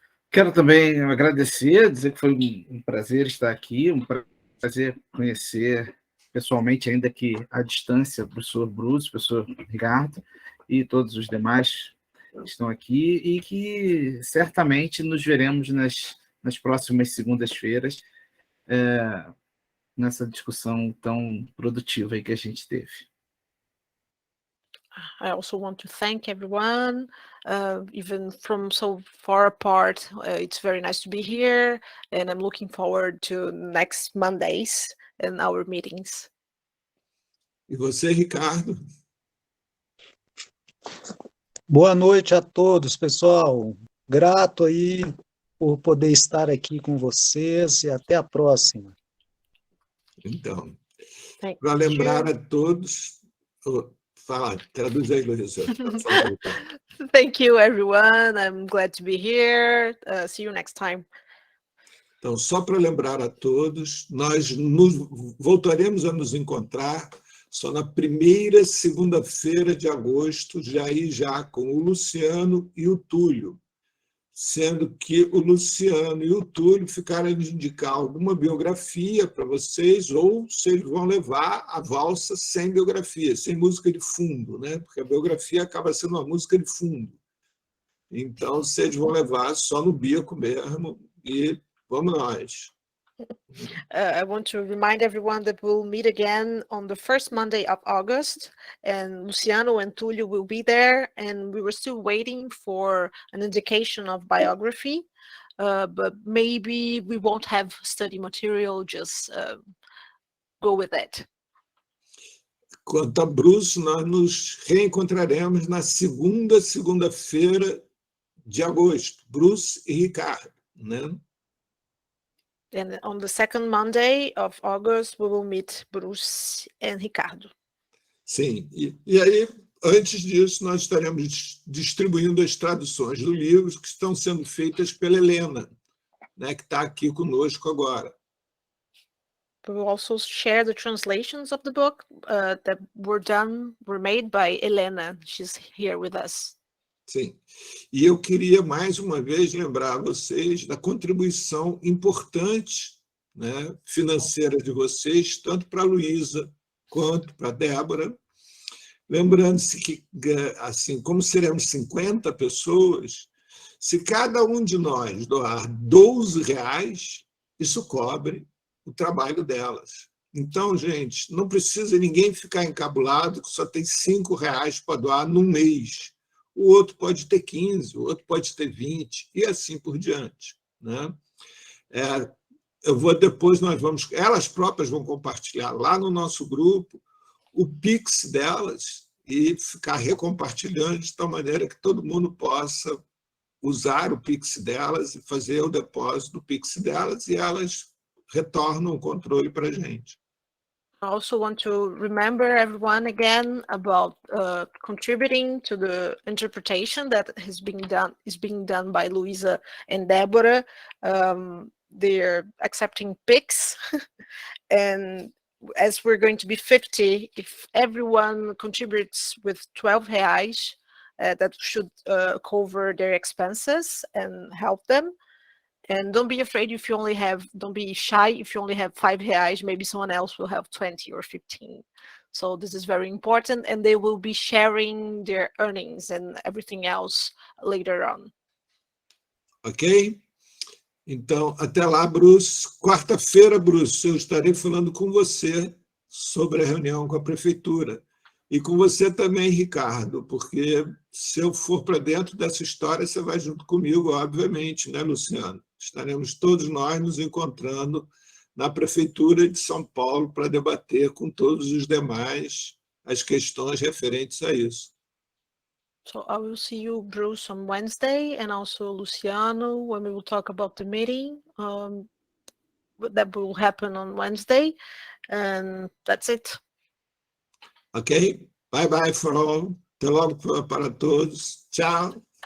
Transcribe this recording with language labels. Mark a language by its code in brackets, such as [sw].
[pt] Quero também agradecer, dizer que foi um prazer estar aqui, um prazer conhecer pessoalmente, ainda que à distância, o professor Bruce, o professor Ricardo e todos os demais que estão aqui, e que certamente nos veremos nas próximas segundas-feiras, nessa discussão tão produtiva aí que a gente teve. [en] I also want to thank everyone, even from so far apart. It's very nice to be here, and I'm looking forward to next Mondays and our meetings. [pt] E você, Ricardo? Boa noite a todos, pessoal. Grato aí por poder estar aqui com vocês e até a próxima. Então, [en] Thank [pt] para lembrar [en] you. [pt] a todos... Fala, traduz aí, Luísa. [en] Thank you, everyone. I'm glad to be here. See you next time. [pt] Então, só para lembrar a todos, nós voltaremos a nos encontrar só na primeira segunda-feira de agosto, já com o Luciano e o Túlio, sendo que o Luciano e o Túlio ficaram de indicar alguma biografia para vocês, ou se eles vão levar a valsa sem biografia, sem música de fundo, né? Porque a biografia acaba sendo uma música de fundo. Então, vocês vão levar só no bico mesmo, e vamos nós. [en] I want to remind everyone that we'll meet again on the first Monday of August, and Luciano and Tulio will be there, and we were still waiting for an indication of biography, but maybe we won't have study material, just go with it. [pt] Quanto a Bruce, nós nos reencontraremos na segunda-feira de agosto, Bruce e Ricardo, né? [en] And on the second Monday of August, we will meet Bruce and Ricardo. [pt] Sim, e aí, antes disso, nós estaremos distribuindo as traduções do livro que estão sendo feitas pela Helena, né, que está aqui conosco agora. [en] We will also share the translations of the book that were made by Helena. She's here with us. [pt] Sim. E eu queria, mais uma vez, lembrar vocês da contribuição importante, né, financeira de vocês, tanto para a Luísa quanto para a Débora. Lembrando-se que, assim, como seremos 50 pessoas, se cada um de nós doar R$12, isso cobre o trabalho delas. Então, gente, não precisa ninguém ficar encabulado que só tem R$5 para doar num mês. O outro pode ter 15, o outro pode ter 20, e assim por diante, né? Eu vou depois, elas próprias vão compartilhar lá no nosso grupo o Pix delas e ficar recompartilhando de tal maneira que todo mundo possa usar o Pix delas e fazer o depósito do Pix delas, e elas retornam o controle para a gente. [en] I also want to remember everyone again about contributing to the interpretation that is being done by Luisa and Deborah. They're accepting Pix, and as we're going to be 50, if everyone contributes with 12 reais, that should cover their expenses and help them. And don't be afraid if you only have, don't be shy if you only have 5 reais, maybe someone else will have 20 or 15. So this is very important, and they will be sharing their earnings and everything else later on. [pt] Ok? Então, até lá, Bruce. Quarta-feira, Bruce, eu estarei falando com você sobre a reunião com a prefeitura. E com você também, Ricardo, porque se eu for para dentro dessa história, você vai junto comigo, obviamente, né, Luciano? Estaremos todos nós nos encontrando na Prefeitura de São Paulo para debater com todos os demais as questões referentes a isso. [en] So I will see you, Bruce, on Wednesday, and also Luciano, when we will talk about the meeting that will happen on Wednesday, and that's it. [pt] Ok? [en] Bye bye for all. [pt] Até logo para todos. Tchau.